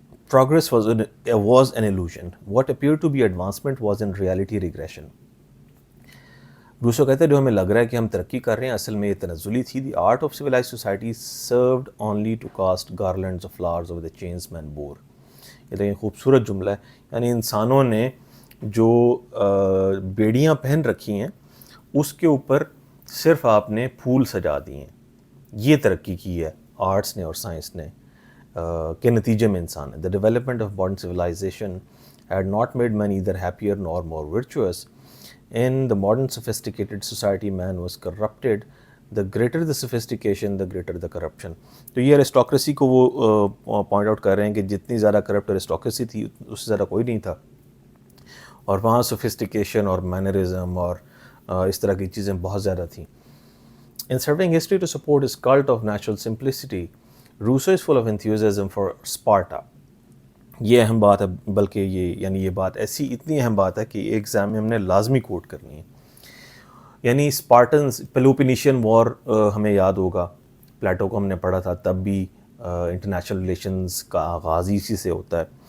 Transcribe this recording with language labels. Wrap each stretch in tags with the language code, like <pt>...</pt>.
<en>Progress was an illusion. What appeared to be advancement was in reality regression.</en> <ur>Rousseau کہتے ہیں جو ہمیں لگ رہا ہے کہ ہم ترقی کر رہے ہیں اصل میں یہ تنزلی تھی.</ur> <en>The art of civilized society served only to cast garlands of flowers over the chains men bore.</en> <ur>یہ تو خوبصورت جملہ ہے، یعنی انسانوں نے جو بیڑیاں پہن رکھی ہیں اس کے اوپر صرف آپ نے پھول سجا دیے ہیں. یہ ترقی کی ہے آرٹس نے اور سائنس نے کے نتیجے میں انسان ہے.</ur> <en>The development of modern civilization had not made man either happier nor more virtuous. In the modern sophisticated society, man was corrupted. The greater the sophistication, the greater the corruption.</en> <ur>تو یہ ارسٹوکریسی کو وہ پوائنٹ آؤٹ کر رہے ہیں کہ جتنی زیادہ کرپٹ ارسٹوکریسی تھی اس سے زیادہ کوئی نہیں تھا، اور وہاں سوفسٹیکیشن اور مینرزم اور اس طرح کی چیزیں بہت زیادہ تھیں.</ur> <en>In serving history to support his cult of natural simplicity, Rousseau is full of enthusiasm for Sparta.</en> <ur>یہ اہم بات ہے، بلکہ یہ بات ایسی اتنی اہم بات ہے کہ ایک ایگزام میں ہم نے لازمی کوٹ کرنی ہے. یعنی اسپارٹنز، پیلوپینیشین وار ہمیں یاد ہوگا، پلیٹو کو ہم نے پڑھا تھا، تب بھی انٹرنیشنل ریلیشنز کا آغاز اسی سے ہوتا ہے.</ur>